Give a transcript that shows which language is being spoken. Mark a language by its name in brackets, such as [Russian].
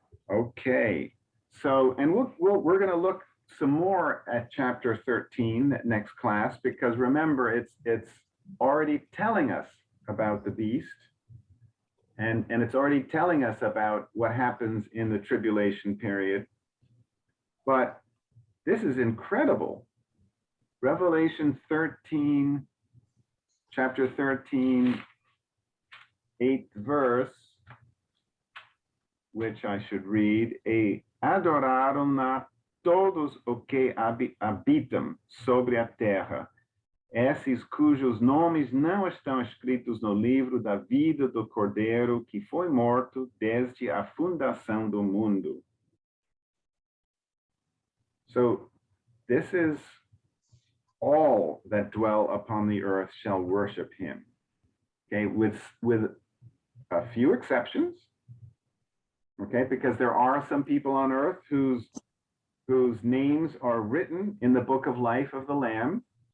[English] Okay, so and we're going to look some more at chapter 13 next class, because remember it's already telling us about the beast, and it's already telling us about what happens in the tribulation period. But this is incredible. Revelation 13, chapter 13, 8th verse, which I should read, [Portuguese] e adoraram todos os que habitam sobre a terra, esses cujos nomes não estão escritos no livro da vida do Cordeiro que foi morto desde a fundação do mundo. [English] So this is all that dwell upon the earth shall worship him. Okay, with a few exceptions. Okay, because there are some people on earth whose names are written in the book of life of the Lamb.